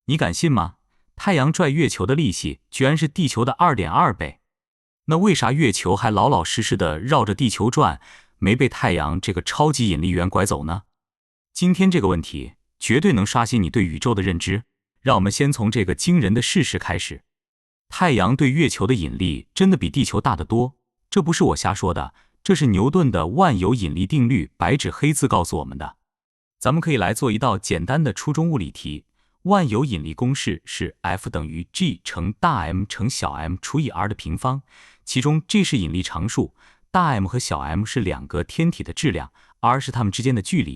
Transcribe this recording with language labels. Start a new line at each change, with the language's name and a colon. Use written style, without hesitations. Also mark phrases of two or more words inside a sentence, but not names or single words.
Chinese: 你敢信嗎？太陽拽月球的力氣居然是地球的 2.2 倍。那為啥月球還老老實實的繞着地球轉，沒被太陽這個超級引力源拐走呢？今天這個問題絕對能刷新你對宇宙的認知。讓我們先從這個驚人的事實開始。太陽對月球的引力真的比地球大得多，這不是我瞎說的，這是牛頓的萬有引力定律白紙黑字告訴我們的。咱們可以來做一道簡單的初中物理題。萬有引力公式是 F 等於 G 乘大 M 乘小 m 除以 r 的平方，其中 G 是引力常數，大 M 和小 m 是两個天體的质量， r 是它們之間的距離。